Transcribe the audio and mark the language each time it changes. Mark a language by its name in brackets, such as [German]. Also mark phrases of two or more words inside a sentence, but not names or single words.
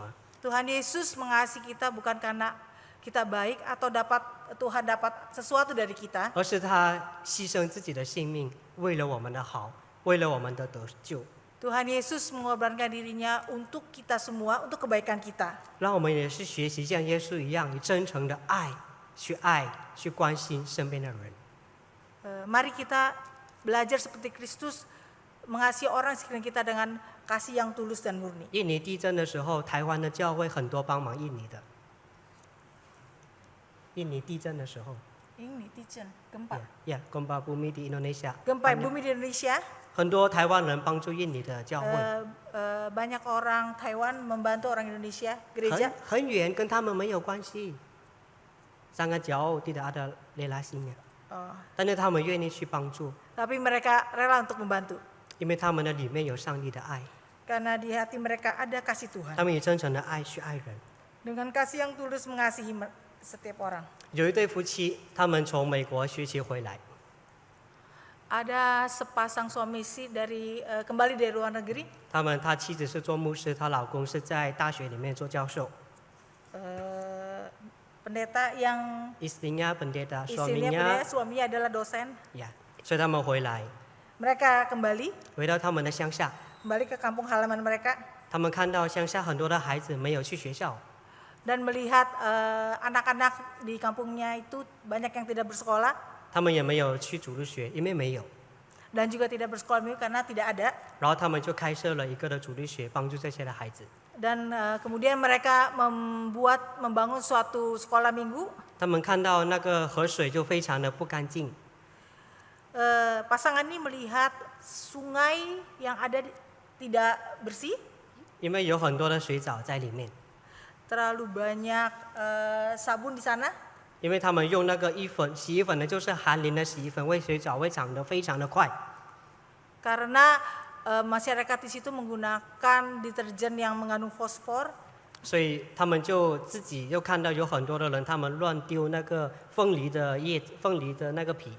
[Indonesian] Tuhan Yesus mengasihi kita bukan karena kita baik atau Tuhan dapat sesuatu dari kita, [Chinese] 而是他牺牲自己的性命，为了我们的好，为了我们的得救。 [Indonesian] Tuhan Yesus mengorbankan dirinya untuk kita semua, untuk kebaikan kita. [Chinese] 让我们也是学习像耶稣一样，以真诚的爱去关心身边的人。 [Indonesian] Mari kita belajar seperti Kristus mengasihi orang sekitar kita dengan kasih yang tulus dan murni. [Chinese] 印尼地震的时候，台湾的教会很多帮忙印尼的。印尼地震的时候， [Indonesian] Ini tijen, gempa. ya gempa bumi di Indonesia， Gempa bumi di Indonesia, [Chinese] 很多台湾人帮助印尼的教会。 [Indonesian] banyak orang Taiwan membantu orang Indonesia gereja. [Chinese] 很远跟他们没有关系 ， [Indonesian] sangat jauh tidak ada relasinya， Oh, [Chinese] 但是他们愿意去帮助， [Indonesian] tapi mereka rela untuk membantu [Chinese] 因为他们的里面有上帝的爱， [Indonesian] karena di hati mereka ada kasih Tuhan. [Chinese] 他们以真诚的爱去爱人。 [Indonesian] Dengan kasih yang tulus mengasihi setiap orang. [Chinese] 有一对夫妻，他们从美国学习回来， [Indonesian] Ada sepasang suami istri kembali dari luar negeri. [Chinese] 他妻子是做牧师，她老公是在大学里面做教授。 [Indonesian] Pendeta yang Istrinya pendeta, istrinya suaminya pendeta, suaminya adalah dosen. [Chinese] 呀，所以他们回来， [Indonesian] Mereka kembali [Chinese] 回到他们的乡下， [Indonesian] ke kampung halaman mereka [Chinese] 他们看到乡下很多的孩子没有去学校， [Indonesian] dan melihat anak-anak di kampungnya itu banyak yang tidak bersekolah [Chinese] 他们也没有去主日学，因为没有。 [Indonesian] dan juga tidak bersekolah minggu karena tidak ada. [Chinese] 然后他们就开设了一个的主日学，帮助这些的孩子。 [Indonesian] Dan kemudian mereka membangun suatu sekolah minggu. [Chinese] 他们看到那个河水就非常的不干净， [Indonesian] Pasangan ini melihat sungai yang ada tidak bersih, [Chinese] 因为有很多的水藻在里面， [Indonesian] terlalu banyak sabun di sana. [Chinese] 因为他们用那个洗衣粉呢，就是含磷的洗衣粉，为水藻会长得非常的快。 [Indonesian] Karena masyarakat di situ menggunakan deterjen yang mengandung fosfor, [Chinese] 所以他们就自己又看到有很多的人，他们乱丢那个凤梨的那个皮，